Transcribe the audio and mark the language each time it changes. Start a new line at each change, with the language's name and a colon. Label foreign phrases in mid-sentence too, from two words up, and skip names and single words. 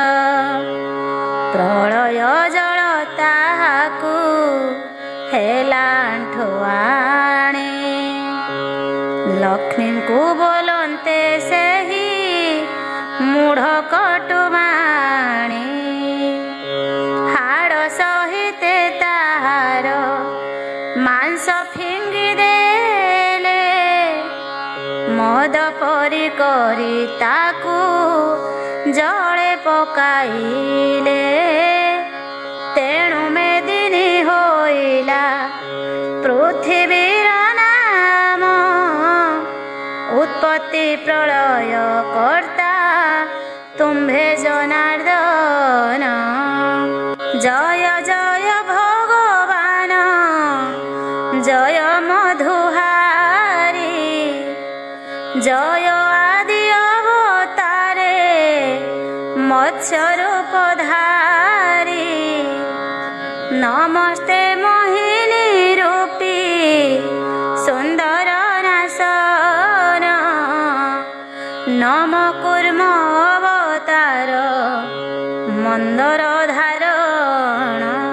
Odia: ପ୍ରଳୟ ଜଳ ତାହାକୁ ହେଲା ଆଣ୍ଠୁଆଣି, ଲକ୍ଷ୍ମୀ କୋ ବୋଲନ୍ତେ ସେହି ମୂଢ଼ କଟୁବାଣୀ। ହାଡ଼ ସହିତେ ତାହାର ମାଂସ ଫିଙ୍ଗି ଦେଲେ, ମଦ ପରି କରି ତାକୁ ଜଡ଼େ ପକାଇଲେ। ତେଣୁ ମେଦିନୀ ହୋଇଲା ପୃଥ୍ୱୀର ନାମ, ଉତ୍ପତ୍ତି ପ୍ରଳୟ କର୍ତ୍ତା ତୁମ୍ଭେ ଜନାର୍ଦ୍ଦନ। ଜୟ ଜୟ ଭଗବାନ ଜୟ ମଧୁହାରୀ, ଜୟ ଆଦି ଅବତାରେ ମତ୍ସ୍ୟ ରୂପଧାରୀ। ନମସ୍ତେ ମୋହିନୀ ରୂପୀ ସୁନ୍ଦର ନାସନ, ନମ କୂର୍ମ ଅବତାର ମନ୍ଦର ଧାରଣ।